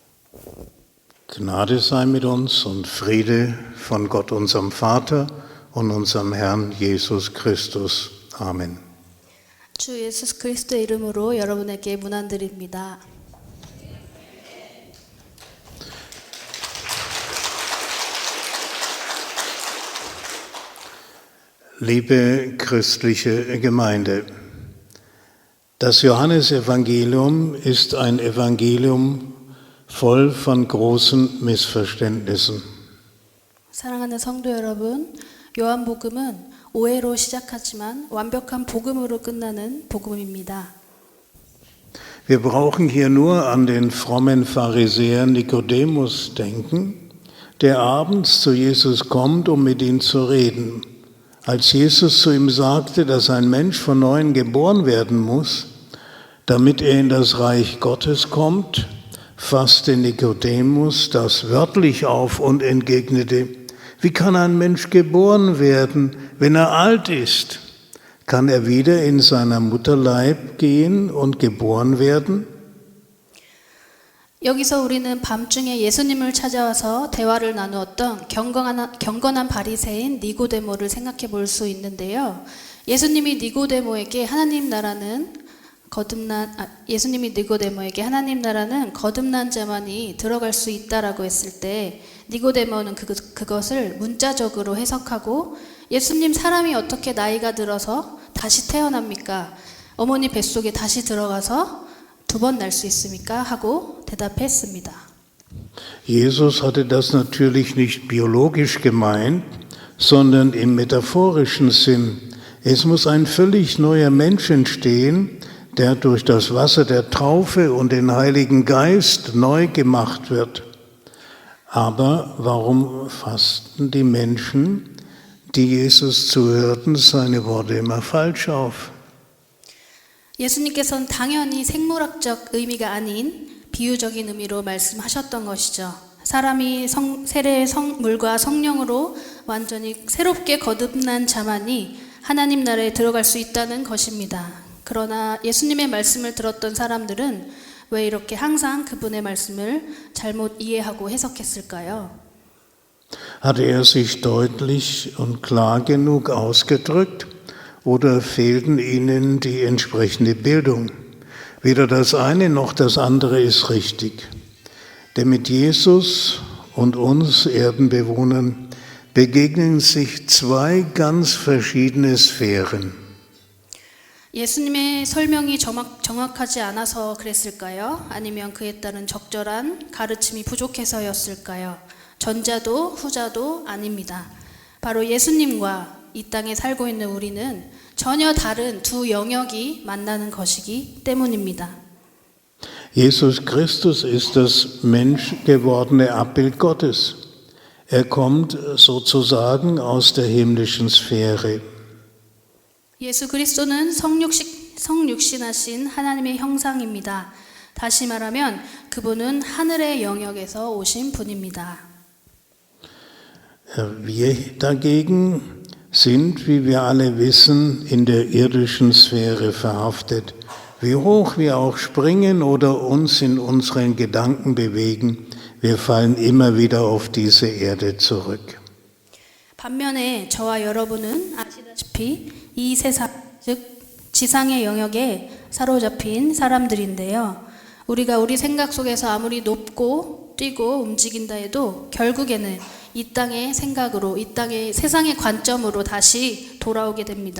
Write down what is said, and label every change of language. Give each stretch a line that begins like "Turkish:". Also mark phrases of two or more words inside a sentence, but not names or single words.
German: Gnade sei mit uns und Friede von Gott, unserem Vater und unserem Herrn Jesus Christus. Amen.
Korean: 주 예수 그리스도의 이름으로 여러분에게 문안드립니다.
German: Liebe christliche Gemeinde, das Johannesevangelium ist ein Evangelium voll von großen Missverständnissen.
Korean: 사랑하는 성도 여러분, 요한복음은 오해로 시작하지만 완벽한 복음으로 끝나는 복음입니다.
German: Wir brauchen hier nur an den frommen Pharisäer Nikodemus denken, der abends zu Jesus kommt, um mit ihm zu reden. Als Jesus zu ihm sagte, dass ein Mensch von neuem geboren werden muss, damit er in das Reich Gottes kommt, fasste Nikodemus das wörtlich auf und entgegnete: Wie kann ein Mensch geboren werden, wenn er alt ist? Kann er wieder in seiner Mutterleib gehen und geboren werden?
Korean: 여기서 우리는 밤중에 예수님을 찾아와서 대화를 나누었던 경건한 바리새인 니고데모를 생각해 볼 수 있는데요. 예수님이 니고데모에게 하나님 나라는 거듭난 자만이 들어갈 수 있다라고 했을 때 니고데모는 그것을 문자적으로 해석하고 예수님, 사람이 어떻게 나이가 들어서 다시 태어납니까? 어머니 뱃속에 다시 들어가서 2번 날 수 있습니까? 하고 대답했습니다.
German: Jesus hatte das natürlich nicht biologisch gemeint, sondern im metaphorischen Sinn. Es muss ein völlig neuer Mensch entstehen, der durch das Wasser der Taufe und den Heiligen Geist neu gemacht wird. Aber warum fassten die Menschen, die Jesus zuhörten, seine Worte immer falsch auf?
Korean: 예수님께서는 당연히 생물학적 의미가 아닌 비유적인 의미로 말씀하셨던 것이죠. 사람이 세례의 물과 성령으로 완전히 새롭게 거듭난 자만이 하나님 나라에 들어갈 수 있다는 것입니다. 그러나 예수님의 말씀을 들었던 사람들은 왜 이렇게 항상 그분의 말씀을 잘못 이해하고 해석했을까요?
German: Hatte er sich deutlich und klar genug ausgedrückt? Oder fehlten ihnen die entsprechende Bildung? Weder das eine noch das andere ist richtig. Denn mit Jesus und uns Erdenbewohnern begegnen sich zwei ganz verschiedene Sphären.
Korean: 예수님의 설명이 정확하지 않아서 그랬을까요? 아니면 그에 따른 적절한 가르침이 부족해서였을까요? 전자도 후자도 아닙니다. 바로 예수님과 이 땅에 살고 있는 우리는 전혀 다른 두 영역이 만나는 것이기 때문입니다.
German: Jesus Christus ist das menschgewordene Abbild Gottes. Er kommt sozusagen aus der himmlischen Sphäre.
Korean: 예수 그리스도는 성육신하신 하나님의 형상입니다. 다시 말하면 그분은 하늘의 영역에서 오신 분입니다.
German: Wir dagegen sind, wie wir alle wissen, in der irdischen Sphäre verhaftet. Wie hoch wir auch springen oder uns in unseren Gedanken bewegen, wir fallen immer wieder auf diese Erde zurück.
Korean: 반면에 저와 여러분은 아시다시피 이 세상, 즉 지상의 영역에 사로잡힌 사람들인데요. 우리가 우리 생각 속에서 아무리 높고 뛰고 움직인다 해도 결국에는 이 땅의 생각으로, 이 땅의 세상의 관점으로 다시 돌아오게 됩니다.